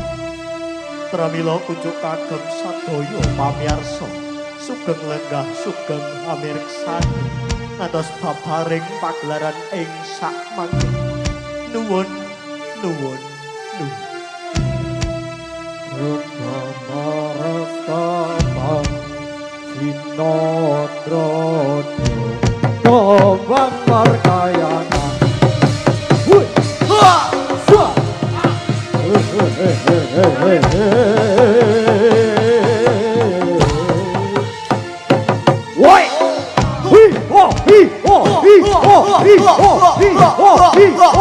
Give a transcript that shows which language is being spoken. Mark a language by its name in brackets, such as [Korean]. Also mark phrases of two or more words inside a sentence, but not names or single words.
[Javanese] pramila kunjuk kagem sadaya pamirsa sugeng lenggah sugeng pamirsani ngantos babaring pagelaran ing sak mangke nuwun nuwun nuwun Rupamarastapang Sinodrodo Tombang Markayana Hui! Ha! Sa! Woi! Hui! Ho! Hi! Ho! Hi! Ho! Hi! Ho! Hi! Ho! Hi! Ho!